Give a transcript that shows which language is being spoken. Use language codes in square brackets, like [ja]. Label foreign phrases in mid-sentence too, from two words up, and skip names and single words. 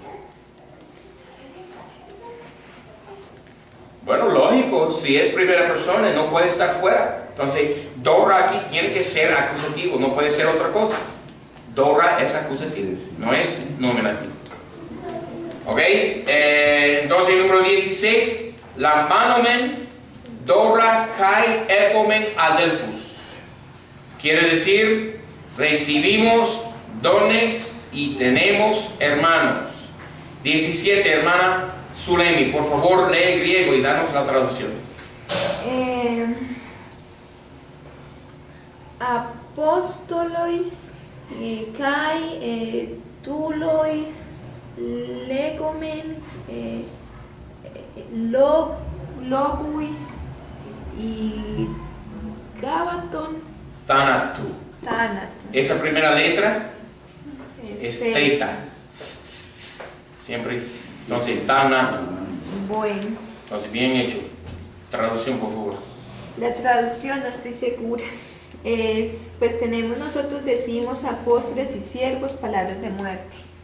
[es] Bueno, lógico, si es primera persona no puede estar fuera. Entonces, Dora aquí tiene que ser acusativo, no puede ser otra cosa. Dora es acusativo, no es nominativo. ¿Ok? Entonces, número 16, [el] λαμβάνομεν δῶρα καὶ ἔχομεν ἀδελφούς. [es] Quiere decir, recibimos dones y tenemos hermanos. 17, hermana Zulemi, por favor, lee griego y danos la traducción. [el] ἀπόστολοι, καὶ, δούλοις, λέγομεν, λόγους y gabaton. Thanatu. [es] Esa primera letra es theta. Siempre. Entonces, Thanatu. Bueno. Entonces, bien hecho. Traducción, por favor. La traducción no estoy segura. Pues nosotros decimos apóstoles y siervos, palabras de muerte.